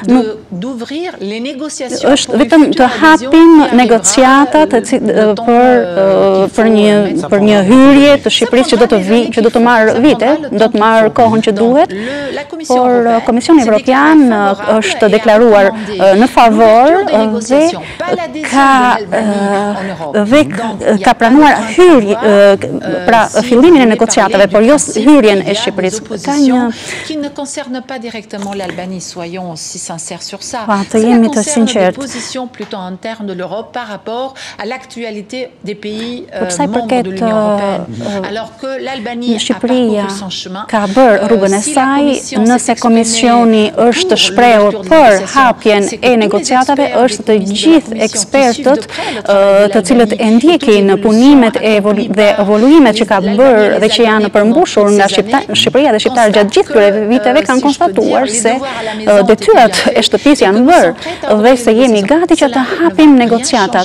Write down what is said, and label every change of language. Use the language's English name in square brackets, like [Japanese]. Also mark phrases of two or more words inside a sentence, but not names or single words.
[Albanian] Është vetëm të hapim negociatat për një hyrje të Shqipërisë që do të marrë vite, do të marrë kohën që duhet, por Komisioni Evropian është deklaruar në favor dhe ka pranuar pra fillimin e negociatave, por jo hyrjen e Shqipërisë. [French] Qui ne concerne pas directement l'Albanie, soyons aussi sincères sur ça. Cela concerne des positions plutôt internes de l'Europe par rapport à l'actualité des pays membres de l'Union européenne. Alors que l'Albanie a parcouru son chemin, [Albanian] ka bërë rrugën e saj, nëse Komisioni është shprehur për hapjen e negociatave, është të gjithë ekspertët të cilët e ndjekin punimet dhe evoluimet që ka bërë dhe që janë përmbushur nga Shqipëria dhe shqiptarët gjatë gjithë këtyre viteve kanë konstatuar se detyrat e shtëpisë janë bërë dhe se jemi gati që të hapim negociatat.